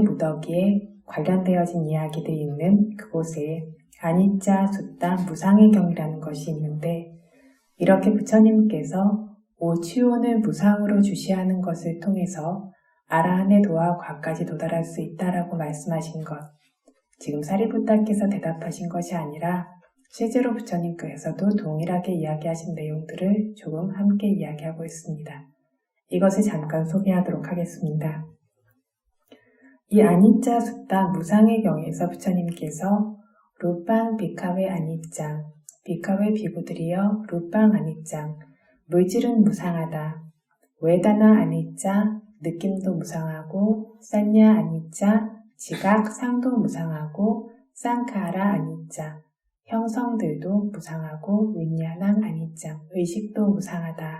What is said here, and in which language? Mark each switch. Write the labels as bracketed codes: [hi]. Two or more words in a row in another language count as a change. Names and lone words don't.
[ko] 무더기에 관련되어진 이야기들이 있는 그곳에 [pi] 아니짜 숫다 [ko] 무상의 경이라는 것이 있는데 이렇게 부처님께서 오취온을 무상으로 주시하는 것을 통해서 아라한의 도화과까지 도달할 수 있다라고 말씀하신 것, 지금 사리부타께서 대답하신 것이 아니라 실제로 부처님께서도 동일하게 이야기하신 내용들을 조금 함께 이야기하고 있습니다. 이것을 잠깐 소개하도록 하겠습니다. 이 [pi] 아니짜 숫다 [ko] 무상의 경에서 부처님께서 [pi] 루빵 비카웨 아니짱, 비카웨 [ko] 비구들이여 [pi] 루빵 아니짱, [ko] 물질은 무상하다. [pi] 웨다나 아니짱, [ko] 느낌도 무상하고, [pi] 산냐 아니짱, [ko] 지각, 상도 무상하고, [pi] 쌍카라 아니짱, [ko] 형성들도 무상하고, [pi] 윈야낭 아니짱, [ko] 의식도 무상하다.